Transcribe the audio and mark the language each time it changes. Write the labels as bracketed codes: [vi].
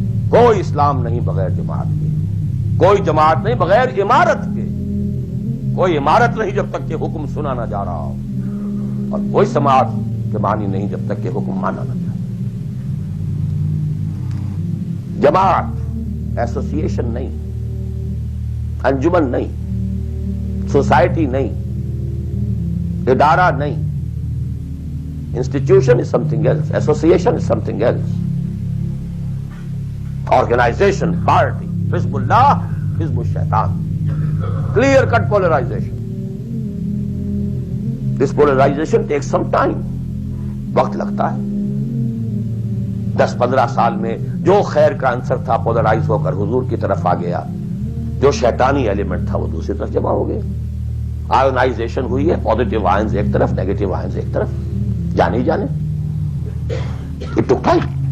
[ur] کوئی اسلام نہیں بغیر جماعت کے، کوئی جماعت نہیں بغیر امارت کے، کوئی امارت نہیں جب تک کہ حکم سنا نہ جا رہا ہو، اور کوئی سماعت کے معنی نہیں جب تک کہ حکم مانا نہ جائے۔ جماعت ایسوسیشن نہیں، انجمن نہیں، سوسائٹی نہیں، ادارہ نہیں۔ [en] Institution is something else. Association is something else. Organization, party, Hizbullah, Hizbul Shaitan. Clear-cut polarization. This polarization takes some time. [ur] وقت لگتا ہے۔ 10-15 سال میں جو خیر کا عنصر تھا پولرائز ہو کر حضور کی طرف آ گیا، جو شیطانی ایلیمنٹ تھا وہ دوسری طرف جمع ہو گیا۔ آئونائزیشن ہوئی ہے، پازیٹیو آئنز ایک طرف، نیگیٹو آئنز ایک طرف، جانے ہی جانے۔ [en] It took time.